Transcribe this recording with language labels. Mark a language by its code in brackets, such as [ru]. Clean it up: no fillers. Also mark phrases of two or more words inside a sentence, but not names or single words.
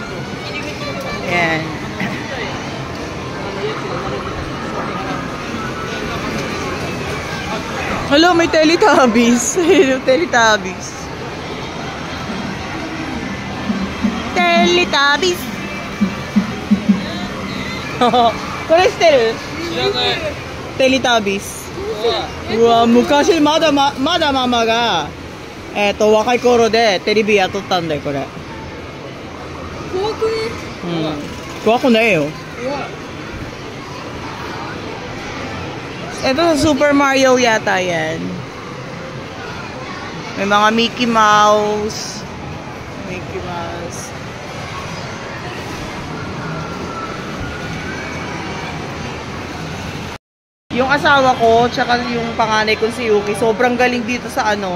[tl] Ayan. Hello, may Teletubbies. Hello, Teletubbies. Teletubbies. [ja] これ知ってる？知らない。Teletubbies。うわ、昔まだママが若い頃でテレビやっとったんだよこれ。怖くね？怖くないよ。 [tl] Ito Super Mario yata yan. May mga Mickey Mouse. Mickey Mouse. Yung asawa ko, tsaka yung panganay ko si Yuki, sobrang galing dito sa ano.